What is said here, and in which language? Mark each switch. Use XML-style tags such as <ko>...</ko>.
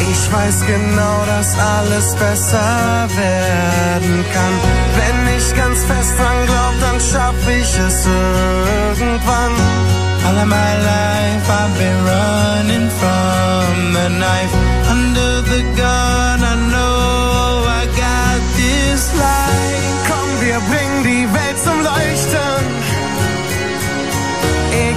<de>weiß genau, dass alles besser werden kann. Wenn ich ganz fest dran glaub, dann schaff ich es irgendwann.</de> <en>All of my life I've been running from the knife. Under the gun I know I got this light.</en> <de>Komm, wir bringen die Welt zum Leuchten.</de>